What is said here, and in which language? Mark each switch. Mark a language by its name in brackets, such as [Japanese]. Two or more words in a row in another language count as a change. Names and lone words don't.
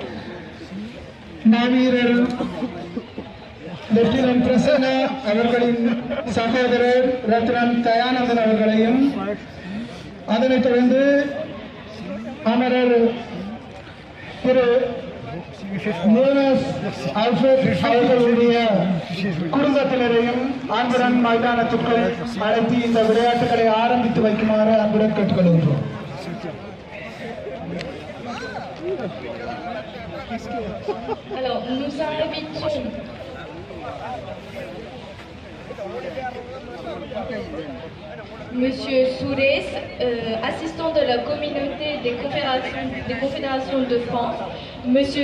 [Tamil] மாவீரர் லெப்டினன்ட் பிரசன்னா அவர்களின் சகோதரர் ரத்னம் தயானந்தன் அவர்களையும், அதனைத் தொடர்ந்து அமரர் திரு அவர்களுடைய குடும்பத்தினரையும் அன்புடன் மைதானத்திற்குள் அழைத்து இந்த விளையாட்டுகளை ஆரம்பித்து வைக்குமாறு அன்புடன் கேட்டுக்கொள்கின்றோம். [French] Alors, nous invitons Monsieur Soures, assistant de la communauté des confédérations de France, Monsieur